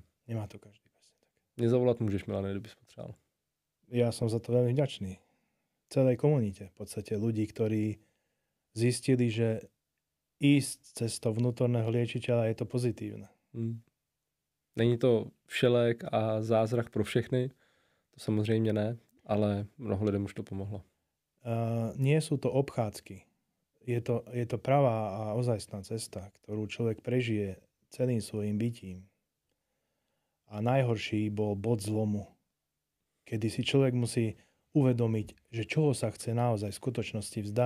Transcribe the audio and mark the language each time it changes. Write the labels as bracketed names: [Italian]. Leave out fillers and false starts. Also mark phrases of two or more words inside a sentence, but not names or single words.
[Czech] Nemá to každý. [Slovak] Mne zavolat môžeš, Milane, [Czech] kdyby si potřeboval. [Slovak] Ja som za to veľmi vďačný. Celej komunite, v podstate ľudí, ktorí zistili, že ísť cestou vnútorného liečiteľa je to pozitívne. [Czech] Není to všelek a zázrak pro všechny, to samozřejmě ne, ale mnoho lidem už to pomohlo. [Slovak] Nie sú to obchádzky. Je to pravá a ozajstná cesta, ktorú človek prežije celým svojim bytím. A najhorší bol bod zlomu, kedy si človek musí uvedomiť, že čoho sa chce naozaj v skutočnosti vzdať.